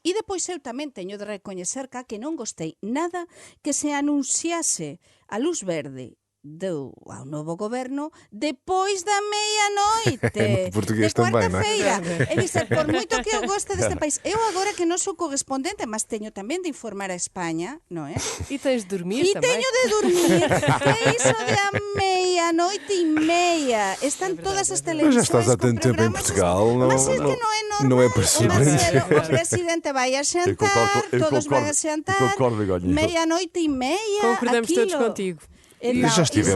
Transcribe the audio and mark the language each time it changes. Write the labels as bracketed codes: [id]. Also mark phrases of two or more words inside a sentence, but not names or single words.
[gl] E depois eu tamén teño de recoñecer que non gostei nada que se anunciase a luz verde ao novo goberno depois da meia-noite [pt] Português de também, não é? [gl] cuarta-feira. É dizer, por moito que eu goste deste país, eu agora que non sou correspondente, mas teño tamén de informar a España, non é? [pt] E tens de dormir [gl] E [pt] também. [gl] teño de dormir. Que é iso de a meia-noite e meia? Están todas as [pt] Mas [gl] televisões [pt] já estás há [gl] con [pt] tanto tempo em [gl] programas [pt] Portugal, [gl] Mas é que non é normal. [pt] não é para surpreender. [gl] O presidente vai a xantar, todos van a xantar, meia-noite e meia. [pt] Concordamos todos aquilo. contigo. Então, Já estivemos